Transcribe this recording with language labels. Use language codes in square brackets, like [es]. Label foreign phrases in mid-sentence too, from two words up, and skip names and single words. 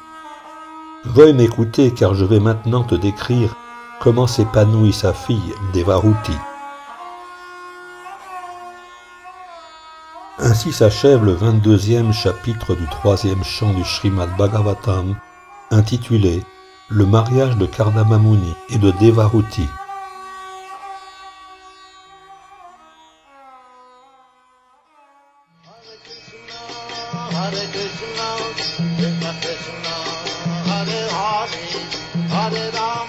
[fr] Veuille m'écouter car je vais maintenant te décrire comment s'épanouit sa fille Devahuti. Ainsi s'achève le 22e chapitre du 3e chant du Srimad Bhagavatam, intitulé « Le mariage de Kardama Muni et de Devahuti ». [sa] हरे कृष्ण, कृष्ण कृष्ण, हरे हरे, हरे राम.